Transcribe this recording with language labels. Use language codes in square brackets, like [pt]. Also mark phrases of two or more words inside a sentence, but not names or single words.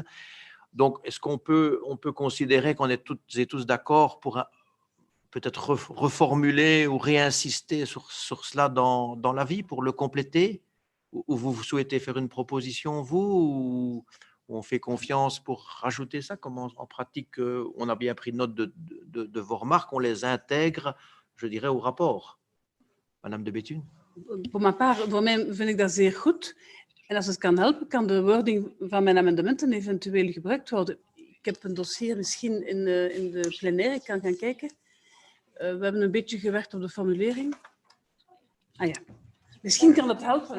[fr] Donc, est-ce qu'on peut considérer qu'on est toutes et tous d'accord pour peut-être reformuler ou réinsister sur cela dans l'avis pour le compléter? Ou vous souhaitez faire une proposition, vous, ou on fait confiance pour rajouter ça? Comment en pratique, on a bien pris note de vos remarques, on les intègre, je dirais, au rapport. Madame de Bethune? [nl] Voor mijn part, voor mij vind ik dat zeer goed. En als het kan helpen, kan de wording van mijn amendementen eventueel gebruikt worden. Ik heb een dossier misschien in de plenaire, ik kan gaan kijken. We hebben een beetje gewerkt op de formulering. Ah ja, misschien kan het helpen.